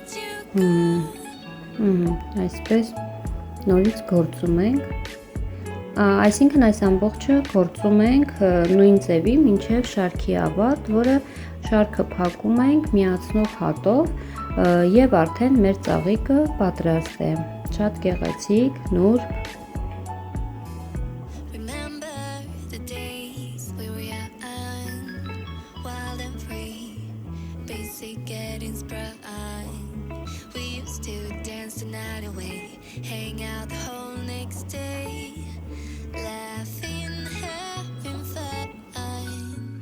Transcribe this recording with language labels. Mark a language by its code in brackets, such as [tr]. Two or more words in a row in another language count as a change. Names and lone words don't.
[hy] այսպես նորից գործում ենք, Այսինքն այս ամբողջը գործում ենք նույն ձևի մինչև շարքի ավարտ, որը շարքը փակում ենք միացնող հատով եւ արդեն մեր ծաղիկը պատրաստ է։ Շատ գեղեցիկ, նուրբ [en] Hang out the whole next day, laughing, having fun.